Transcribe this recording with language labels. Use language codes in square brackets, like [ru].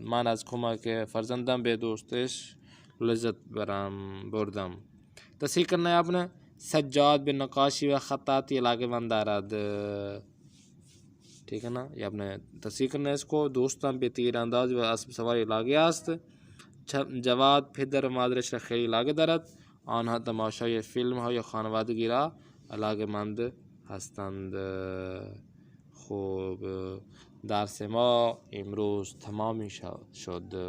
[fa] من از کمک فرزندم به دوستش لذت بردم. [ur] تصحیح کرنا ہے آپ نے. [fa] سجاد به نقاشی و خطاطی علاقه‌مند دارد. [ur] ٹھیک ہے نا، یہ آپ نے تصحیح کرنا ہے اس کو. [fa] دوستم به تیر اندازی و اسب سواری علاقه است. جواد پدر و مادرش را خیلی علاقه دارد. آنها تماشای فیلم های خانوادگی را علاقه‌مند هستند. خوب، درس ما امروز تمام شد.